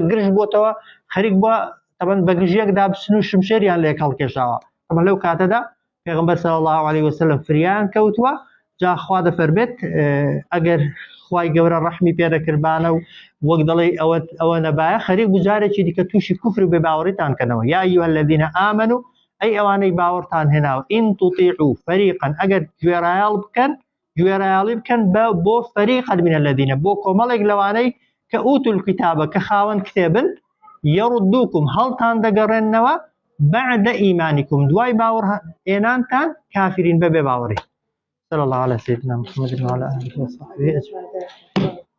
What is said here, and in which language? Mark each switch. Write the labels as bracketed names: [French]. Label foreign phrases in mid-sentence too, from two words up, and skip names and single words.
[Central Kurdish] گرژ بۆتەوە خەریک بووە تەبەن بە گژیەکدا بچن و شمشێریان لێک هەڵکێشاوە ئەمە لەو کاتەدا پێغەمبەر [Arabic] صلی الله عليه وسلم [Central Kurdish] فریان کەوتووە جا خوا دەفەرمێت ئەگەر خوای گەورە ڕەحمی پێدەکردبانە و وەک دەڵێ ئەوە نەبایە خەریک بوو جارێکی دیکە تووشی کوفر و بێباوەڕیتان کەنەوە [Arabic] یا ئەیها الذین ئامنوا [Central Kurdish] ئەی ئەوانەی باوەڕتان هێناوە [Arabic] ئین تطیعوا فەریقا [Central Kurdish] ئەگەر گوێڕایاڵی بکەن بۆ [Arabic] فەریقا من الذین [Central Kurdish] بۆ کۆمەڵێک لەوانەی کە [Arabic] ئوتوا الکتابە [Central Kurdish] کە خاوەن کتێبن یەڕدوکم هەڵتان دەگەڕێنەوە [Arabic] بعد ئیمانیکم [Central Kurdish] دوای باوەڕهێنانتان کافرین بەبێ باوەڕی [Arabic] صلى الله على سيدنا محمد وعلى آله وصحبه أجمعين